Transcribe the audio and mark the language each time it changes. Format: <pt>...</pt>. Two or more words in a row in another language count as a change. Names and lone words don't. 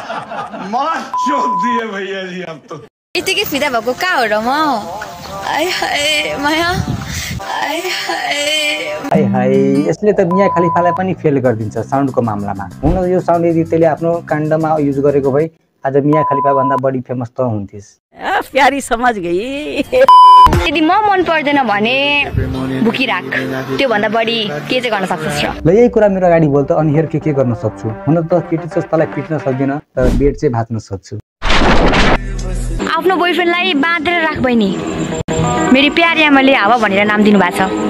<ne>यतिकै फिदा भएको कहाँ हो र म? माया हाय हाय, यसले त मिया खलिफालाई पनि फेल गरिदिन्छ साउन्डको मामलामा। हुन यो साउन्ड यदि त्यसले आफ्नो काण्डमा युज गरेको भए आज मिया खलिफा भन्दा बढी फेमस त हुन्थिस्।</ne> <hi>प्यारी समझ गई।</hi> <ne>यदि म मन पर्दैन भने बुकिराख, त्यो भन्दा बढी के चाहिँ गर्न सक्छस् र? ल यही कुरा मेरो अगाडि बोल त, अनि हेर के गर्न सक्छु। हुन त केटी छ तँलाई पिट्न सक्दिनँ, तर बेड चाहिँ भाच्न सक्छु। आफ्नो बोयफ्रेन्डलाई बाँधेर राख बहिनी। मेरी प्यारी आमाले हावा भनेर नाम दिनु भएको छ।</ne>